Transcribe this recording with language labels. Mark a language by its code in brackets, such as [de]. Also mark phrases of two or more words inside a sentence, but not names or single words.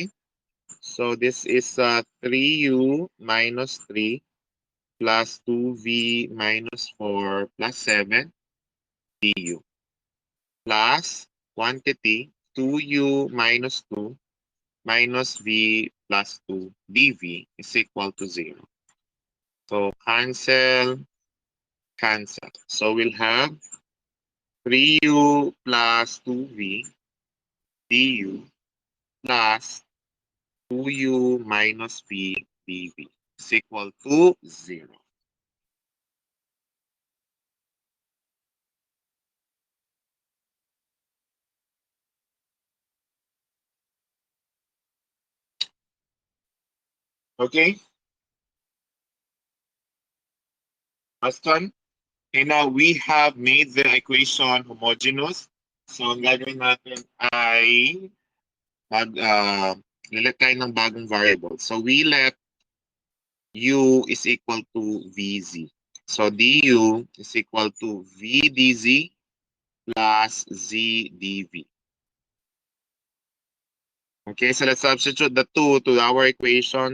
[en] So this is 3u minus 3 plus 2v minus 4 plus 7 du plus quantity 2u minus 2 minus v plus 2 dv is equal to 0. So cancel. So we'll have 3u plus 2v du plus 2u minus v dv is equal to 0. Okay? Question? Okay, now we have made the equation homogeneous. [tl] So ang gagawin natin ay lilet tayo ng bagong variable. [en] So we let u is equal to vz. So du is equal to v dz plus z dv. Okay, so let's substitute the 2 to our equation.